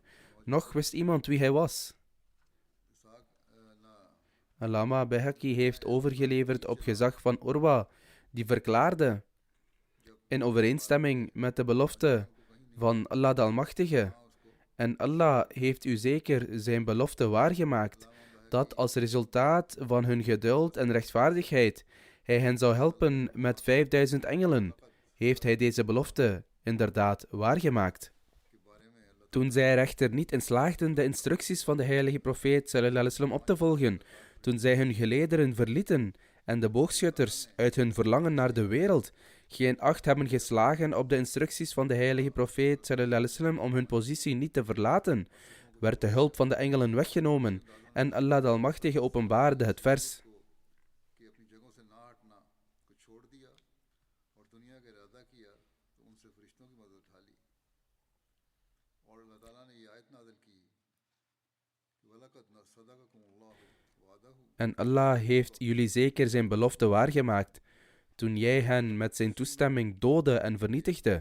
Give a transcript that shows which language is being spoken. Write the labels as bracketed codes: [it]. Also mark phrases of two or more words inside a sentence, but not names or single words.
[nl] Nog wist iemand wie hij was. Allama Bayhaqi heeft overgeleverd op gezag van Urwa, die verklaarde: in overeenstemming met de belofte van Allah de Almachtige, en Allah heeft u zeker zijn belofte waargemaakt, dat als resultaat van hun geduld en rechtvaardigheid hij hen zou helpen met 5000 engelen, heeft hij deze belofte inderdaad waargemaakt. Toen zij er echter niet in slaagden de instructies van de heilige profeet [ar] صلى الله عليه وسلم [nl] op te volgen, toen zij hun gelederen verlieten en de boogschutters uit hun verlangen naar de wereld geen acht hebben geslagen op de instructies van de heilige profeet [ar] صلى الله عليه وسلم [nl] om hun positie niet te verlaten, werd de hulp van de engelen weggenomen en Allah de Almachtige openbaarde het vers: en Allah heeft jullie zeker zijn belofte waargemaakt, toen jij hen met zijn toestemming doodde en vernietigde.